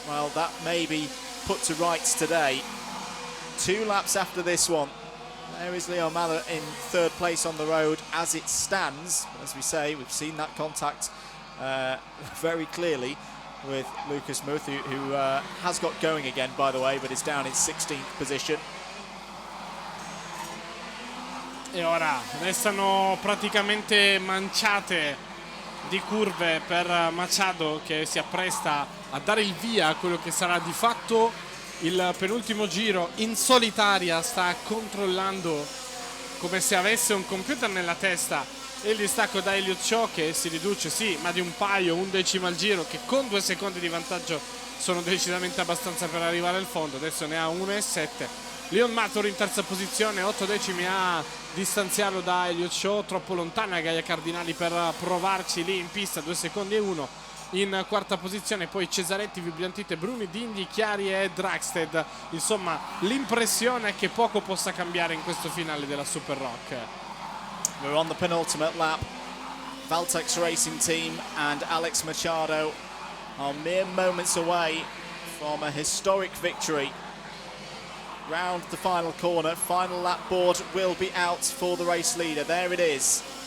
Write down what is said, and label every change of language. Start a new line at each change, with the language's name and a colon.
English: Well, that may be put to rights today. 2 laps after this one, there is Leon Mather in third place on the road as it stands. As we say, we've seen that contact very clearly with Lucas Muth, who has got going again, by the way, but is down in 16th position.
Italian: E ora restano praticamente manciate di curve per Machado, che si appresta a dare il via a quello che sarà di fatto il penultimo giro. In solitaria sta controllando come se avesse un computer nella testa il distacco da Elliott Shaw, che si riduce sì, ma di un paio, un decimo al giro, che con 2 secondi di vantaggio sono decisamente abbastanza per arrivare al fondo. Adesso ne ha 1,7. Leon Mathur in terza posizione, 8 decimi a distanziarlo da Elliott Shaw, troppo lontana Gaia Cardinali per provarci lì in pista, 2 secondi e 1. In quarta posizione poi Cesaretti, Vibriantite, Bruni, Dinghi, Chiari e Dragsted. Insomma, l'impressione è che poco possa cambiare in questo finale della Super Rock.
English: We're on the penultimate lap. Vortex Racing Team and Alex Machado are mere moments away from a historic victory. Round the final corner, final lap board will be out for the race leader. There it is.